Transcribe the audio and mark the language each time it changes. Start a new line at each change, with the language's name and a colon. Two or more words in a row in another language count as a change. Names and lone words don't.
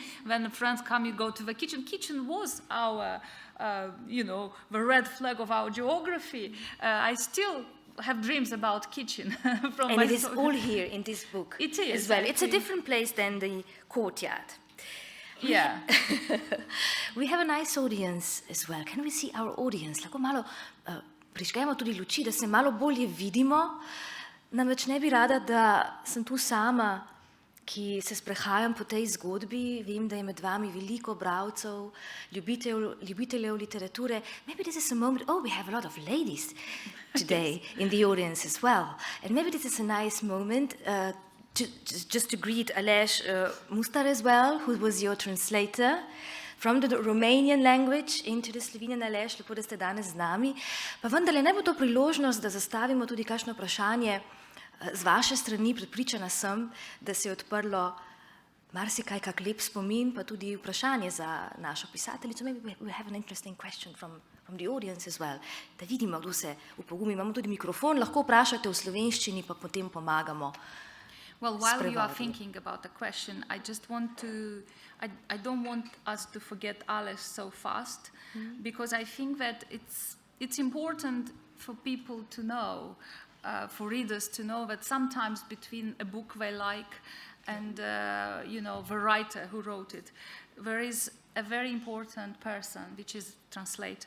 English: When the friends come, you go to the kitchen. Kitchen was our the red flag of our geography. I still have dreams about kitchen. And it is all here in this book. It is. As well. It's a different place than the courtyard. Yeah. We have a nice audience as well. Can we see our audience?
Slovenian: Lahko malo prižgemo tudi luči, da se malo bolje vidimo. Namreč ne bi rada, da sem tu sama, ki se sprehajam po tej zgodbi. Vem, da je med vami veliko bralcev, ljubiteljev literature.
English: Maybe this is a moment, we have a lot of ladies today in the audience as well. And maybe this is a nice moment just to greet Aleš Mustar as well, who was your translator from the Romanian language into the Slovenian.
Slovenian: Aleš, lepo, da ste danes z nami. Pa vendarle naj bo to priložnost, da zastavimo tudi kakšno vprašanje z vaše strani. Prepričana sem, da se je odprlo marsikaj, kak lep spomin, pa tudi vprašanje za našo pisateljico.
English: Maybe we have an interesting question from the audience as well.
Slovenian: Da vidimo, kdo se upogumi. Imamo tudi mikrofon, lahko vprašate v slovenščini, pa potem pomagamo.
English: Well, while you are thinking about the question, I just want to, I don't want us to forget Aleš so fast, because I think that it's important for people to know, for readers to know that sometimes between a book they like and the writer who wrote it, there is a very important person, which is translator.